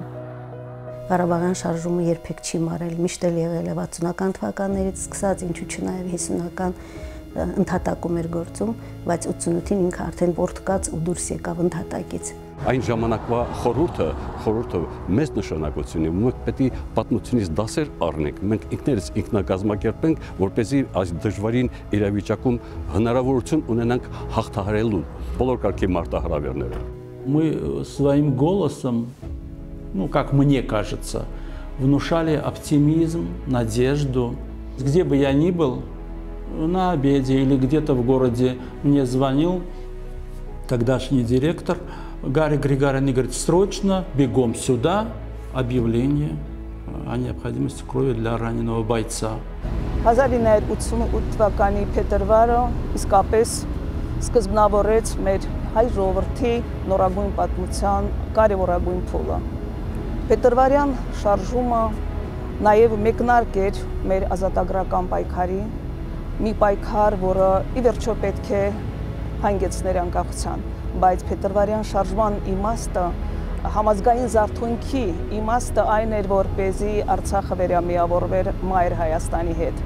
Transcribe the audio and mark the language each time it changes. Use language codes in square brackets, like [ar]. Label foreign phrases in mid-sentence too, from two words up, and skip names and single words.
[hy] Ղարաբաղյան շարժումը երբեք չի մարել, միշտ էլ եղել է 60-ական թվականներից սկսած, ինչու չնայև 50-ական ընդհատակում էր գործում, բայց 88-ին ինքը արդեն պորտկաց ու դուրս եկավ ընդհատակից։ Այն ժամանակվա խորհուրդը մեծ նշանակություն ունի, մենք պետք է պատմությունից դասեր առնենք, մենք ինքներս ինքնակազմակերպենք, որպեսզի այս դժվարին իրավիճակում հնարավորություն ունենանք հաղթահարելու բոլոր կարգի մարտահրավերները։ [ru] Мы своим голосом, как мне кажется, внушали оптимизм, надежду. Где бы я ни был, на обеде или где-то в городе, мне звонил тогдашний директор Гарри Григорян и говорит: срочно, бегом сюда, объявление о необходимости крови для раненого бойца. [hy] 1988 թվականի փետրվարը իսկապես սկզբնավորեց մեր հայ ժողովրդի նորագույն պատմության կարևորագույն փուլը։ Փետրվարյան շարժումը նաև մեկնարկ էր մեր ազատագրական պայքարի, մի պայքար, որը ի վերջո պետք է հանգեցներ անկախության, բայց փետրվարյան շարժման իմաստը համազգային զարթոնքի իմաստը այն էր, որպեսզի Արցախը վերամիավորվեր Մայր Հայաստանի հետ։